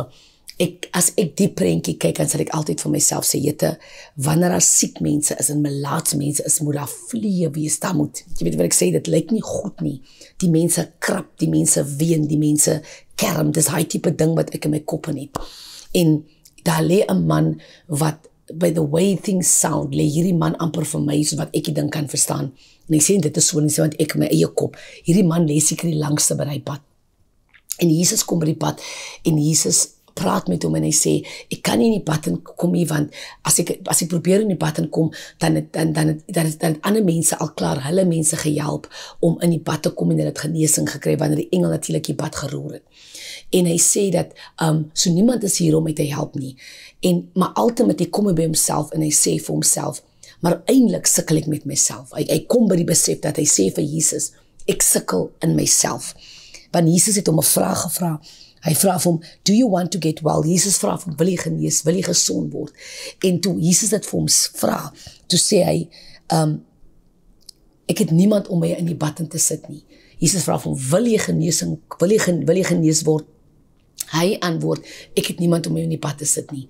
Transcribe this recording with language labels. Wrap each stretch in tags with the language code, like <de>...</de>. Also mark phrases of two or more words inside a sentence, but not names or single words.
<af>As ek die prentjie kyk, dan sal ek altyd vir myself sê, Jette, wanneer daar siek mense is en melaats mense is, moet daar vliee wees, daar moet, jy weet wat ek sê, dit lyk nie goed nie. Die mense krap, die mense ween, die mense kerm, dis hy tipe ding wat ek in my kop het. En daar lê 'n man wat</af> <en>by the way things sound,</en> <af>lê hierdie man amper vir my, so wat ek die ding kan verstaan. En ek sê dit is so, en ek sê, want ek my eie kop, hierdie man lê seker die langste by die pad. En Jesus kom by die pad, en Jesus praat met hom, en hy sê, ek kan nie in die pad kom nie, want as ek probeer in die pad kom, dan het ander mense al klaar, hulle mense gehelp, om in die pad te kom, en hulle het genesing gekry, wanneer die engel natuurlijk die pad geroer het. En hy sê dat, so niemand is hier om my te help nie, maar ultimately kom hy by homself, en hy sê vir homself, maar eindelijk sukkel ek met myself, hy kom by die besef, dat hy sê vir Jesus, ek sukkel in myself, want Jesus het hom 'n vraag gevra. Hy vra vir hom,</af> <en>do you want to get well?</en> <af>Jesus vra vir hom, wil jy genees, wil jy gesond word? En toe Jesus dit vir hom vra, toe sê hy, ek het niemand om my in die bad in te sit nie. Jesus vra vir hom, wil jy genees word? Hy antwoord, ek het niemand om my in die bad te sit nie.</af>